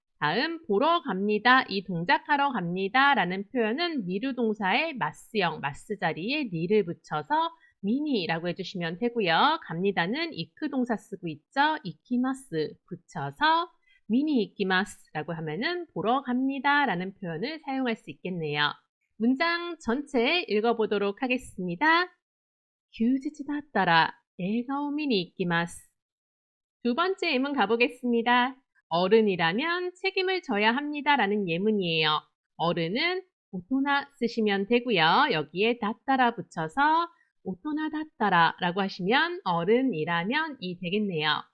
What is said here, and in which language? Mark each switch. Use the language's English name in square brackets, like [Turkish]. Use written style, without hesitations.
[Korean] 다음 보러 갑니다. 이 동작하러 갑니다. 라는 표현은 미루 동사의 마스형, 마스 자리에 니를 붙여서 미니라고 해주시면 되고요. 갑니다는 이크 동사 쓰고 있죠. 이키마스 붙여서 미니 이키마스 라고 하면은 보러 갑니다 라는 표현을 사용할 수 있겠네요. 문장 전체 읽어보도록 하겠습니다. [Japanese] 규지치だったら映画を見に行きます. [Korean] 두 번째 예문 가보겠습니다. 어른이라면 책임을 져야 합니다 라는 예문이에요. 어른은 오토나 쓰시면 되고요. 여기에 다따라 붙여서 오토나 다따라 라고 하시면 어른이라면 이 되겠네요.